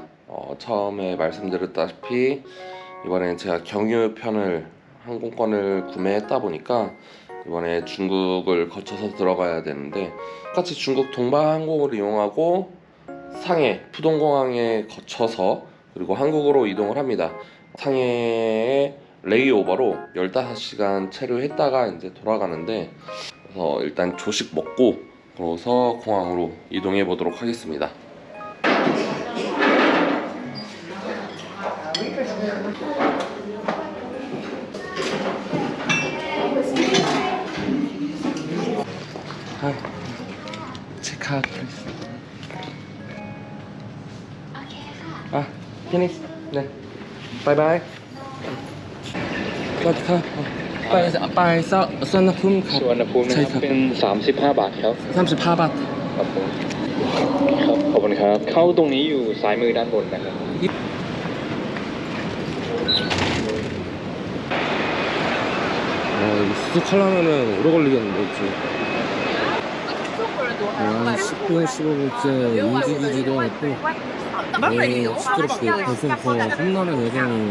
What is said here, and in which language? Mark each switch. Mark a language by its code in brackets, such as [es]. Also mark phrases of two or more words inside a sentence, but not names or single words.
[ko] 처음에 말씀드렸다시피 이번에 제가 경유편을 항공권을 구매했다 보니까 이번에 중국을 거쳐서 들어가야 되는데, 똑같이 중국 동바항공을 이용하고 상해 푸동공항에 거쳐서 그리고 한국으로 이동을 합니다. 상해에 레이오버로 15시간 체류했다가 이제 돌아가는데, 그래서 일단 조식 먹고 그래서 공항으로 이동해 보도록 하겠습니다. [en] Hi. Check out, please. Finish. 네. Bye bye. [th] สวัสดีครับไปสวนภูมิครับ สุวรรณภูมินะครับเป็น35 บาทครับ 35 บาท ครับผมครับขอบคุณครับเข้าตรงนี้อยู่ซ้ายมือด้านบนนะครับ [ko] 수속하려면은 오래 걸리겠는데 지금. 10분 15분째 움직이지도 않고 시끄럽고 벌써부터 험난한 여정이.